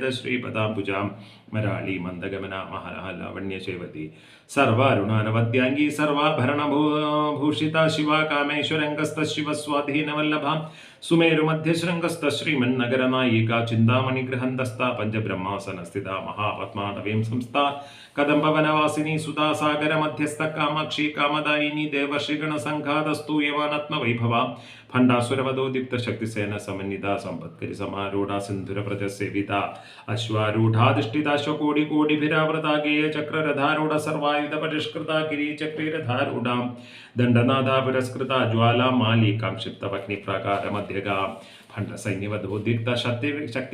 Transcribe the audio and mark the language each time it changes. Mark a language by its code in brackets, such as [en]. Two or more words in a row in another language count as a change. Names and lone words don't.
[sa] श्रीपदाम्बुजां मराळी मन्दगमना महालावण्यशेवती सर्वारुणानवद्याङ्गी सर्वाभरणभूषिता शिवा कामेश्वरङ्गस्थ शिवस्वाधीनवल्लभा सुमेरुमध्यशृङ्गस्थ श्रीमन्नगरनायिका चिन्तामणिगृहन्धस्था पञ्चब्रह्मासनस्थिता महापद्मानवीं संस्था कदम्बवनवासिनी सुधा सागर मध्यस्थ कामाक्षी कामदायिनी देवर्षिगणसङ्घातस्तूयमानत्मवैभवा ഭണ്ഡാസുരവധോദ്യുക്ത ശക്തിസേന സമന്വിത സമ്പത്കരി സമാരൂഢ സിന്ധുര പ്രജസേവിത അശ്വാരൂഢാധിഷ്ഠിതാശ്വകോടി കോടിഭിരാവൃതാഗേയ ചക്രരഥാരൂഢ സർവായുധ പരിഷ്കൃത കിരീചക്രീരധാരൂഢാം ദണ്ഡനാഥ പുരസ്കൃത ജ്വാലാ മാലികാം ക്ഷിപ്തവഗ്നിപ്രാകാര മധ്യഗാം ഭണ്ഡസൈന്യവധോദ്യുക്ത ശക്തി